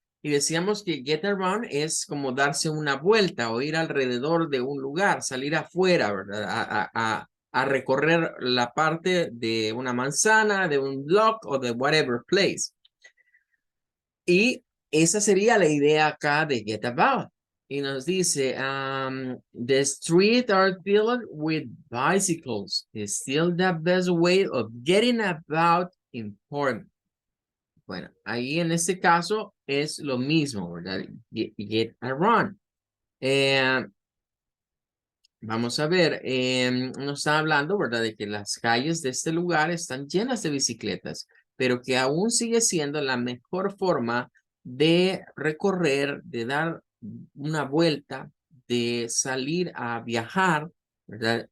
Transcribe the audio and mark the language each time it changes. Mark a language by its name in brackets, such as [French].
[Spanish] Y decíamos que get around es como darse una vuelta o ir alrededor de un lugar, salir afuera, ¿verdad? A recorrer la parte de una manzana, de un block o de whatever place. Y esa sería la idea acá de get about. Y nos dice, [English] the streets are filled with bicycles. It's still the best way of getting about in Portland. [Spanish] Bueno, ahí en este caso es lo mismo, ¿verdad? Get around. Vamos a ver, nos está hablando, ¿verdad? De que las calles de este lugar están llenas de bicicletas, pero que aún sigue siendo la mejor forma de recorrer, de dar una vuelta, de salir a viajar, ¿verdad?